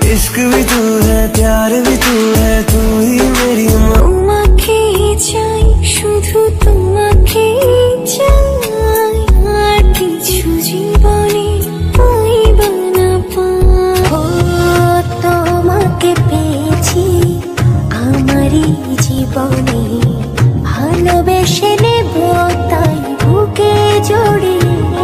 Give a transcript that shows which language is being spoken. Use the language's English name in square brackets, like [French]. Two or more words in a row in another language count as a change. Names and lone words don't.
[Hindi] इश्क भी तू है, प्यार भी तू है, तू ही मेरी माँ। [Bangla] তোমাকে চাই, শুধু তোমাকে চাই, আর কিছু জীবনে পাইবা না পাই। তোমাকে পেয়েছি আমারই জীবনে, ভালোবেসে নেব তাই বুকে জড়িয়ে।